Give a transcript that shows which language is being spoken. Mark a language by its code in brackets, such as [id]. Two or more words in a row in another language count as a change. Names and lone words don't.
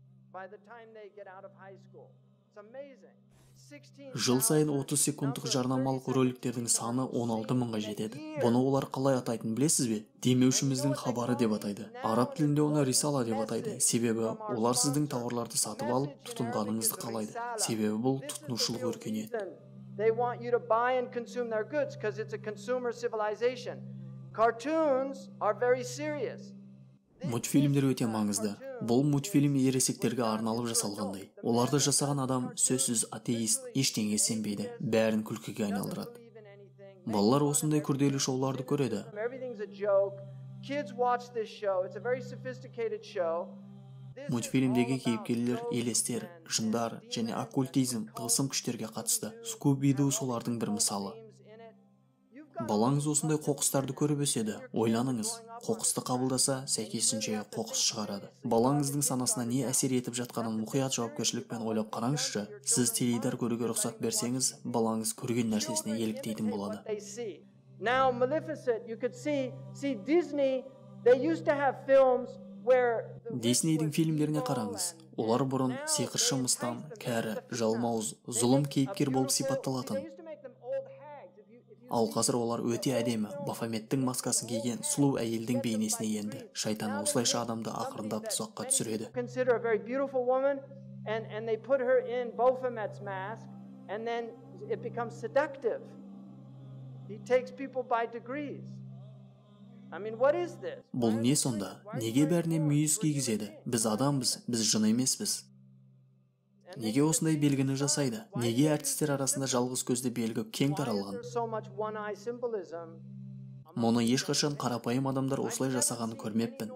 [kk] Жыл сайын 30 секундтық жарнамалық роликтердің саны 16 мыңға жетеді. Бұны олар қалай атайтын білесіз бе? Демеушіміздің хабары деп атайды. Араб тілінде оны рисала деп атайды. Себебі олар сіздің тауарларды сатып алып, тұтынғаныңызды қалайды. Себебі бұл тұтынушылық өркениет. [en] They want you to buy and consume their goods because it's a consumer civilization. Cartoons are very serious. [kk] Мультфильмдер өте маңызды. Бұл мультфильм ересектерге арналып жасалғандай. Оларды жасаған адам сөзсіз атеист, ештеңеге сенбейді, бәрін күлкіге айналдырады. Балалар осындай күрделі шоуларды көреді. [en] Everything's a joke. Kids watch this show. It's a very sophisticated show. [kk] Мультфильмдегі кейіпкерлер елестер, жындар және оккультизм, тылсым күштерге қатысты. Скуби-Ду солардың бір мысалы. Балаңыз осындай қоқыстарды көріп өседі. Ойланыңыз, қоқысты қабылдаса, сәйкесінше қоқыс шығарады. Балаңыздың санасына не әсер етіп жатқанын мұқият жауапкершілікпен ойлап қараңызшы. Сіз теледидар көруге рұқсат берсеңіз, балаңыз көрген нәрсесіне еліктейтін болады. [en] Now Maleficent, you could see Disney, they used to have films [kk] Диснейдің фильмдеріне қараңыз. Олар бұрын сиқыршы мыстан, кәрі, жалмауыз, зұлым кейіпкер болып сипатталатын. Ал қазір олар өте әдемі, Бафометтің маскасын киген сұлу әйелдің бейнесіне енді. Шайтан осылайша адамды ақырындап тұзаққа түсіреді. [en] Consider a very beautiful woman and they put her in Baphomet's mask and then it becomes seductive. He takes people by degrees. I mean, what is this? [kk] Бұл не сонда? Неге бәріне мүйіз кигізеді? Біз адамбыз, біз жын емеспіз. Неге осындай белгіні жасайды? Неге әртістер арасында жалғыз көзді белгі кең таралған? Мұны ешқашан қарапайым адамдар осылай жасағанын көрмеппін.